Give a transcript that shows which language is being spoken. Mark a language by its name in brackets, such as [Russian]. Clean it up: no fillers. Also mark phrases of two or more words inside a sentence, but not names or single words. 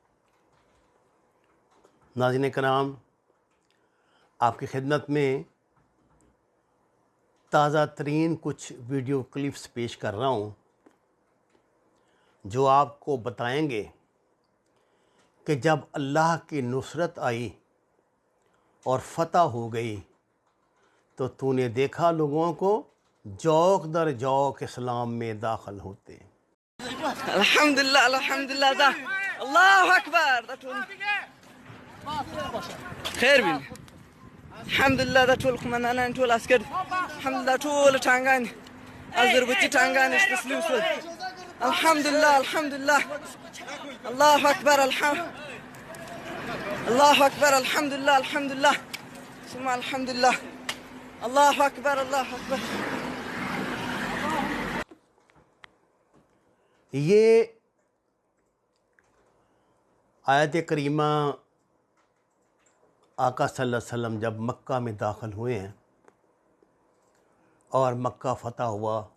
[Urdu] ناظرین کرام، آپ کی خدمت میں تازہ ترین کچھ ویڈیو کلپس پیش کر رہا ہوں جو آپ کو بتائیں گے کہ جب اللہ کی نصرت آئی اور فتح ہو گئی تو نے دیکھا لوگوں کو جوق در جوق اسلام میں داخل ہوتے۔ [Arabic] الحمدللہ الحمدللہ اللہ اکبر خیر بین الحمدللہ [Pashto] دا ټول قمندانان ټول عسکر [Arabic] الحمدللہ [Pashto] ټول ټانګان ازربتي ټانګان تسلیم شول [Arabic] الحمدللہ الحمدللہ الله اکبر الله اکبر الحمدللہ الحمدللہ ثم الحمدللہ الله اکبر الله اکبر۔ [Urdu] یہ آیت کریمہ آقا [Arabic] صلی اللہ علیہ وسلم [Urdu] جب مکہ میں داخل ہوئے ہیں اور مکہ فتح ہوا،